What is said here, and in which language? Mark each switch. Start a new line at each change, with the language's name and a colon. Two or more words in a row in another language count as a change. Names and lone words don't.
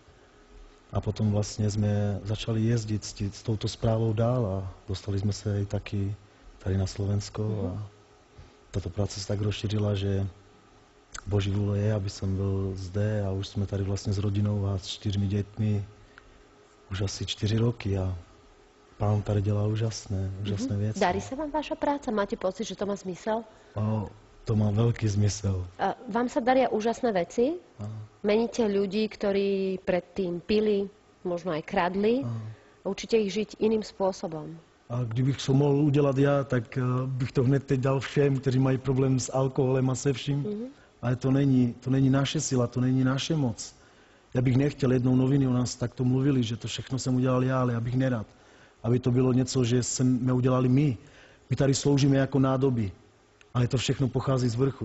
Czech: A potom vlastně jsme začali jezdit s touto zprávou dál a dostali jsme se i taky tady na Slovensko. A tato práce se tak rozšířila, že Boží vůle je, aby jsem byl zde a už jsme tady vlastně s rodinou a s 4 dětmi už asi 4 roky a Pán tady dělá úžasné věci.
Slovak: Darí sa vám vaša práca? Máte pocit, že to má zmysel? To má veľký zmysel. Vám sa daria úžasné veci? Meníte ľudí, ktorí predtým pili, možno aj kradli. Učíte ich žiť iným spôsobom.
Czech: A kdybych to mohl udělat já, tak bych to hned teď dal všem, kteří mají problém s alkoholem a se vším. Ale to není naše sila, to není naše moc. Já bych nechtěl, jednou noviny o nás takto mluvili, že to všechno jsem udělal já, ale já bych nerad. Aby to bylo něco, že jsme udělali my. My tady sloužíme jako nádoby, ale to všechno pochází z vrchu.